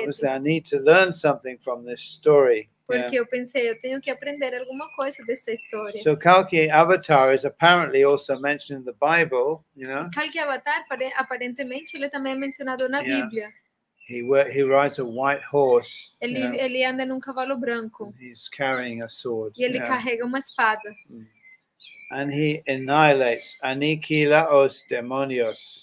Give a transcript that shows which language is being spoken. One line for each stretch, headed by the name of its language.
English: Obviously I need to learn something from this story.
Portuguese: Porque eu pensei, eu tenho que aprender alguma coisa dessa história.
English: So Kalki Avatar is apparently also mentioned in the Bible, you know.
Portuguese: Kalki Avatar, aparentemente, ele também é mencionado na Bíblia.
English: He rides a white horse.
Portuguese: Ele anda num cavalo branco.
English: He's carrying a sword.
Portuguese: E ele carrega uma espada.
English: And he annihilates,
Portuguese: aniquila os demonios.